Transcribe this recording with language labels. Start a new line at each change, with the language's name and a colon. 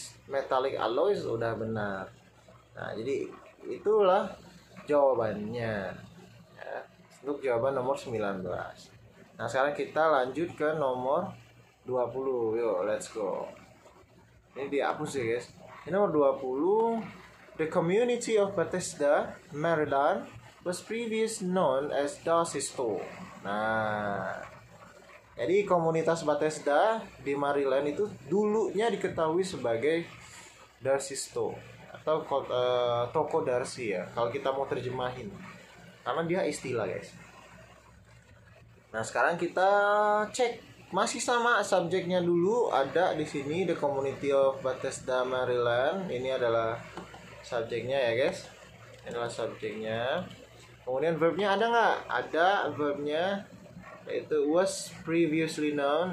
Indonesian: Metallic alloys udah benar. Nah, jadi itulah jawabannya. Ya, untuk jawaban nomor 19. Nah, sekarang kita lanjut ke nomor 20. Yuk,
English: let's go.
Indonesian: Ini dihapus ya, guys. Ini nomor 20.
English: The community of Bethesda, Maryland was previously known as Darcy's-Store.
Indonesian: Nah, jadi komunitas Bethesda di Maryland itu dulunya diketahui sebagai Darcy's-Store atau toko Darcy ya, kalau kita mau terjemahin, karena dia istilah guys. Nah sekarang kita cek, masih sama subjeknya dulu ada di sini,
English: the community of Bethesda Maryland.
Indonesian: Ini adalah subjeknya ya guys, ini adalah subjeknya. Kemudian verbnya ada nggak? Ada verbnya, yaitu
English: was previously known.